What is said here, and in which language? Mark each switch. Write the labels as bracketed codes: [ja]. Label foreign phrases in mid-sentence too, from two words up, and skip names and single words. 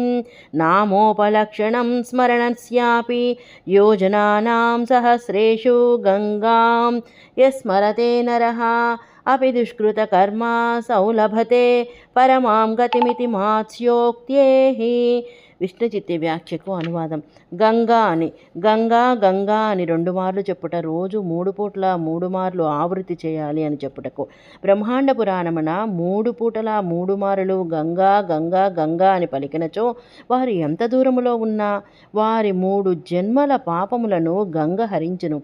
[sa] नामोपलक्षणं स्मरणस्यापि योजनानां सहस्रेषु गंगां यस्मरते नरः अपि दुष्कृतकर्मा सौलभते परमां गतिमिति मात्स्योक्त्येहि. [te] విష్ణు చిత్తి వ్యాఖ్యకు అనువాదం. గంగా అని గంగా గంగా అని 2 మార్లు చెప్పుట, రోజు 3 పూట్ల 3 మార్లు ఆవృత్తి చేయాలి అని చెప్పుటకు. బ్రహ్మాండ పురాణమున 3 పూటల 3 మారులు గంగా గంగా గంగా అని పలికినచో వారు ఎంత దూరములో ఉన్నా వారి 3 జన్మల పాపములను గంగ హరించును.